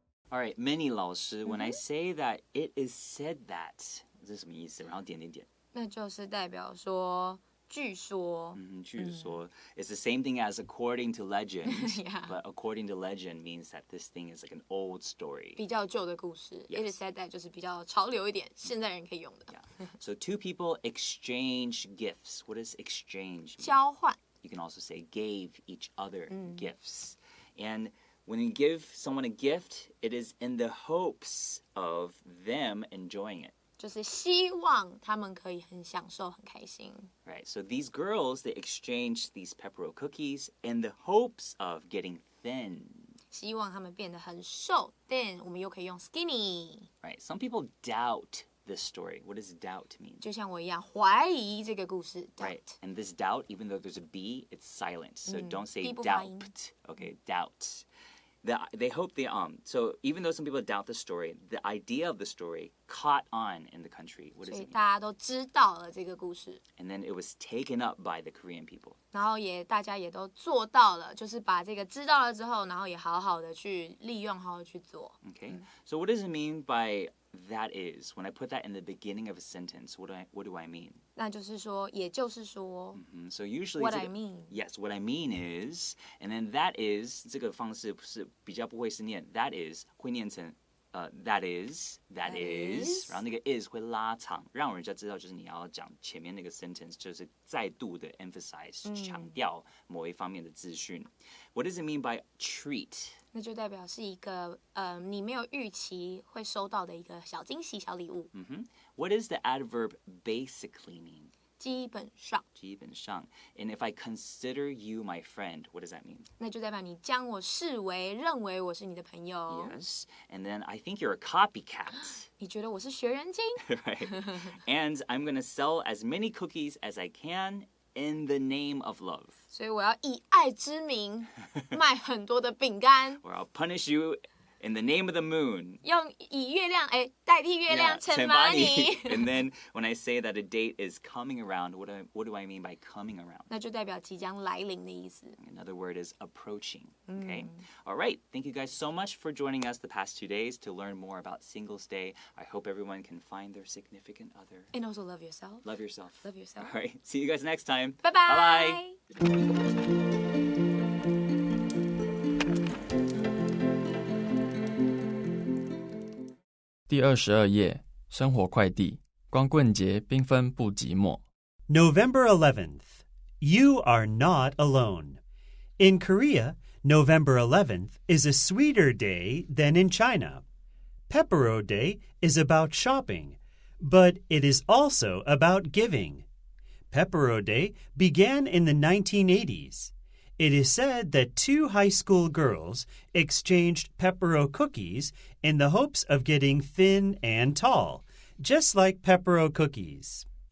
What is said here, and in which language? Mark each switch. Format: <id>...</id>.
<en>All right, Minnie 老师 when I say that it is said that</en> <zh>这是什么意思？然后点点点。那就是代表说据说。</zh> <en>据说 it's the same thing as according to legend, Yeah. but according to legend means that this thing is like an old story.</en> <zh>比较旧的故事。</zh> <en>Yes. It is said that</en> <zh>就是比较潮流一点，现在人可以用的。</zh> <en>Yeah. So two people exchange gifts. What does exchange mean?</en> <zh>交换。</zh> <en>You can also say gave each other gifts. And when you give someone a gift, it is in the hopes of them enjoying it.</en> <zh>就是希望他们可以很享受、很开心。</zh> <en>Right, so these girls, they exchanged these Pepero cookies in the hopes of getting thin.</en> <zh>希望他们变得很瘦 ，thin 我们又可以用 skinny。</zh> <en>Right, some people doubt this story. What does doubt mean?</en> <zh>就像我一样怀疑这个故事。</zh> <en>Right, and this doubt, even though there's a B, it's silent. So don't say</en> <zh>闭不发音。</zh> <en>doubt. Okay, doubt. They hope so even though some people doubt the story, the idea of the story caught on in the country. What does</en> <zh>所以</zh> <en>it mean?</en> <zh>大家都知道了这个故事，</zh> <en>And then it was taken up by the Korean people.</en> <zh>然后大家也都做到了，就是把这个知道了之后，然后也好好的去利用，好好去做。</zh> <en>Okay, so what does it mean by that is? When I put that in the beginning of a sentence, what do I mean?</en> <zh>那就是说，也就是说</zh> <en>So usually what I mean. Yes, what I mean is, and then that is</en> <zh>这个方式是比较不会是念 that is 会念成that is,然后那个 is 会拉长，让人家知道就是你要讲前面那个 sentence 就是再度的 emphasize 强调某一方面的资讯。</zh> <en>What does it mean by treat?</en> <zh>那就代表是一个你没有预期会收到的一个小惊喜、小礼物。</zh> <en>What does the adverb basically mean?</en> <zh>基本上，</zh> <en>基本上 And if I consider you my friend, what does that mean?</en> <zh>那就代表你将我视为、认为我是你的朋友。</zh> <en>Yes. And then I think you're a copycat.</en> <zh>你觉得我是学人精？</zh> <en>Right. And I'm going to sell as many cookies as I can in the name of love.</en> <zh>所以我要以爱之名卖很多的饼干，</zh> <en>Or I'll punish you in the name of the moon.</en> <zh>以月亮代替月亮惩罚你。</zh> <en>And then when I say that a date is coming around, what do I mean by coming around?</en> <zh>那就代表即将来临的意思。</zh> <en>Another word is approaching. Okay. All right. Thank you guys so much for joining us the past 2 days to learn more about Singles Day. I hope everyone can find their significant other. And also love yourself. Love yourself. Love yourself. All right. See you guys next time. Bye bye. Bye-bye.</en> <zh>第22页，生活快递，光棍节缤纷不寂寞。</zh> <en>November 11th. You are not alone. In Korea, November 11th is a sweeter day than in China. Pepero Day is about shopping, but it is also about giving. Pepero Day began in the 1980s. It is said that 2 high school girls exchanged Pepero cookies in the hopes of getting thin and tall, just like Pepero cookies.</en>